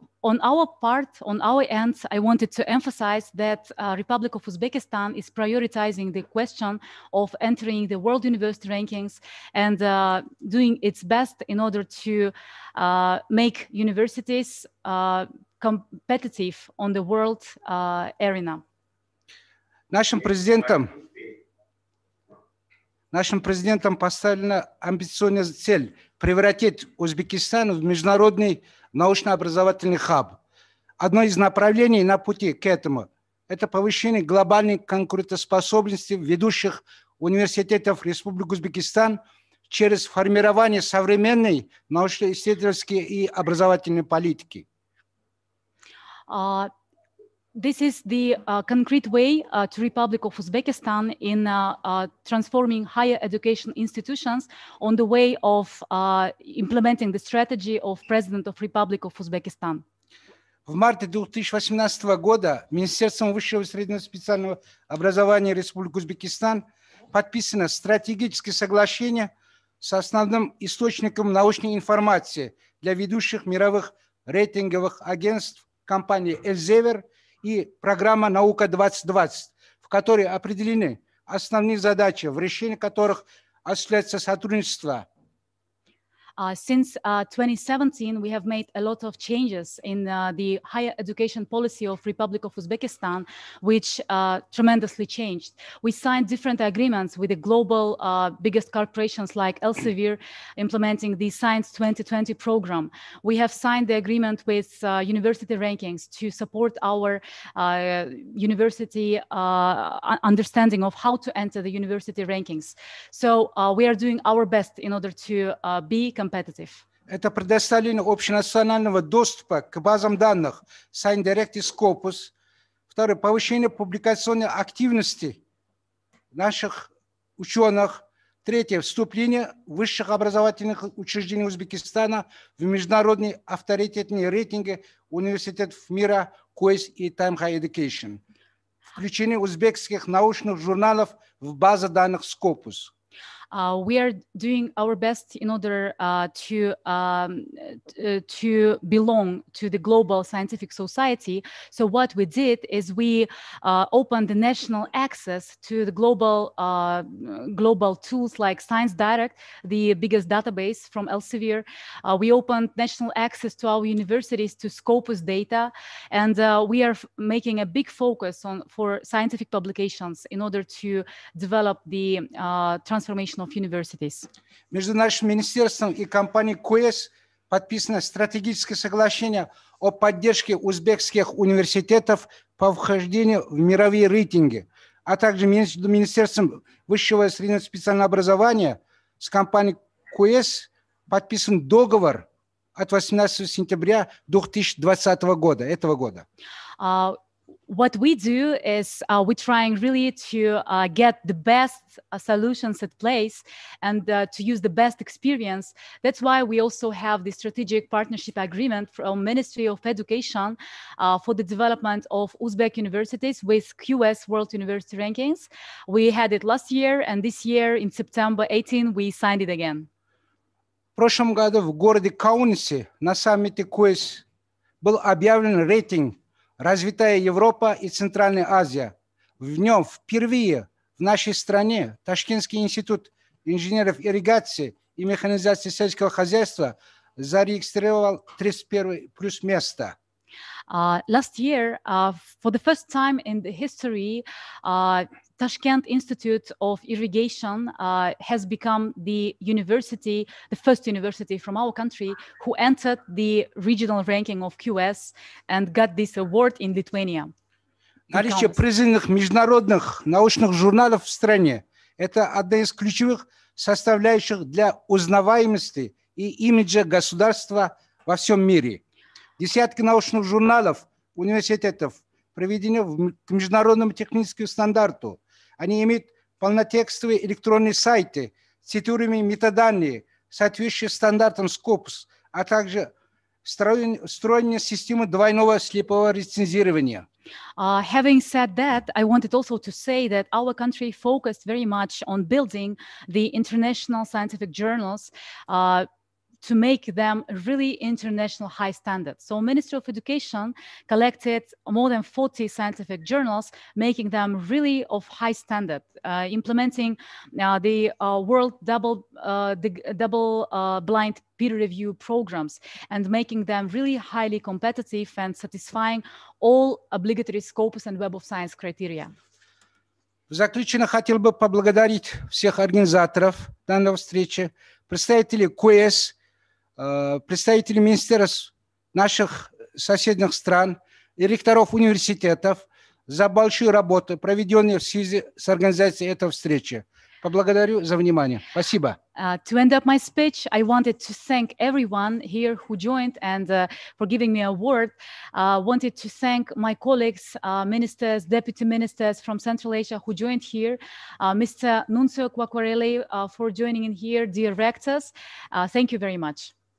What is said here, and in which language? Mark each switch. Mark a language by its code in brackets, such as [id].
[en] On our part, on our end, I wanted to emphasize that Republic of Uzbekistan is prioritizing the question of entering the World University Rankings and doing its best in order to make universities competitive on the world arena. [ru] Нашим президентом поставлена амбициозная цель превратить Узбекистан в международный научно-образовательный хаб. Одно из направлений на пути к этому – это повышение глобальной конкурентоспособности ведущих университетов Республики Узбекистан через формирование современной научно-исследовательской и образовательной политики. [en] This is the concrete way to Republic of Uzbekistan in transforming higher education institutions on the way of implementing the strategy of President of Republic of Uzbekistan. [ru] В марте 2018 года Министерством высшего и среднего специального образования Республики Узбекистан подписано стратегическое соглашение с основным источником научной информации для ведущих мировых рейтинговых агентств компании Elsevier и программа «Наука-2020», в которой определены основные задачи, в решении которых осуществляется сотрудничество. [en] Since 2017, we have made a lot of changes in the higher education policy of Republic of Uzbekistan, which tremendously changed. We signed different agreements with the global biggest corporations like Elsevier, implementing the Science 2020 program. We have signed the agreement with university rankings to support our university understanding of how to enter the university rankings. So we are doing our best in order to be competitive. [ru] Это предоставление общенационального доступа к базам данных ScienceDirect и Scopus. Второе, повышение публикационной активности наших ученых. Третье, вступление высших образовательных учреждений Узбекистана в международные авторитетные рейтинги университетов мира КУЭС и Time Higher Education. Включение узбекских научных журналов в базу данных Scopus. [en] We are doing our best in order to belong to the global scientific society. So what we did is we opened the national access to the global tools like ScienceDirect, the biggest database from Elsevier. We opened national access to our universities to Scopus data, and we are making a big focus for scientific publications in order to develop the transformation of universities. [ru] Между нашим министерством и компанией КУЭС подписано стратегическое соглашение о поддержке узбекских университетов по вхождению в мировые рейтинги, а также между Министерством высшего и среднего специального образования с компанией КУЭС подписан договор от 18 сентября 2020 года, этого года. [en] What we do is we're trying really to get the best solutions at place and to use the best experience. That's why we also have the strategic partnership agreement from Ministry of Education for the development of Uzbek universities with QS World University Rankings. We had it last year, and this year in September 18, we signed it again. [ru] В прошлом году в городе Каунасе на саммите КУЭС был объявлен рейтинг «Развитая Европа и Центральная Азия». В нем впервые в нашей стране Ташкентский институт инженеров ирригации и механизации сельского хозяйства зарегистрировал 31 плюс место. [en] Last year, for the first time in the history, Tashkent Institute of Irrigation has become the university, the first university from our country who entered the regional ranking of QS and got this award in Lithuania. [ru] Наличие признанных международных научных журналов в стране – это одна из ключевых составляющих для узнаваемости и имиджа государства во всем мире. Десятки научных журналов университетов приведены к международному техническому стандарту. Они имеют полнотекстовые электронные сайты, цитируемые метаданные, соответствующие стандартам Scopus, а также встроенная система двойного слепого рецензирования. [en] Having said that, I wanted also to say that our country focused very much on building the international scientific journals to make them really international high standards. So Ministry of Education collected more than 40 scientific journals, making them really of high standard, implementing the world double blind peer review programs and making them really highly competitive and satisfying all obligatory Scopus and Web of Science criteria. [ru] В заключение хотел бы поблагодарить всех организаторов данной встречи, представителей КУЭС, представителей министерств наших соседних стран и ректоров университетов за большую работу, проведенную в связи с организацией этой встречи. Поблагодарю за внимание. Спасибо. [en] To end up my speech, I wanted to thank everyone here who joined and for giving me a word. Wanted to thank my colleagues, ministers, deputy ministers from Central Asia who joined here, Mr. Nunzio Quacquarelli for joining in here, dear rectors. Thank you very much.